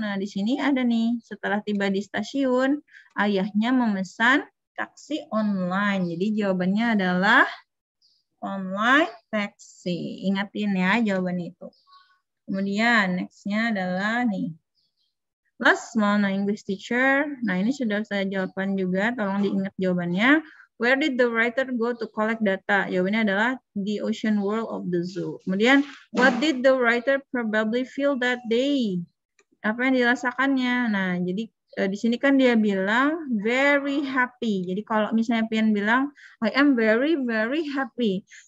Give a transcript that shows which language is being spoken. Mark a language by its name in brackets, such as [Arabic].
[Indonesian] Nah, di sini ada nih, setelah tiba di stasiun, ayahnya memesan taksi online. Jadi jawabannya adalah online taxi. Ingatin ya jawaban itu. Kemudian next-nya adalah nih. [English] Last one, English teacher. [Indonesian] Nah, ini sudah saya jawabkan juga. Tolong diingat jawabannya. [English] Where did the writer go to collect data? [Indonesian] Jawabannya adalah [English] the ocean world of the zoo. [Indonesian] Kemudian, [English] what did the writer probably feel that day? [Indonesian] Apa yang dirasakannya? Nah, jadi di sini kan dia bilang very happy. Jadi kalau misalnya Pian bilang [English] I am very very happy.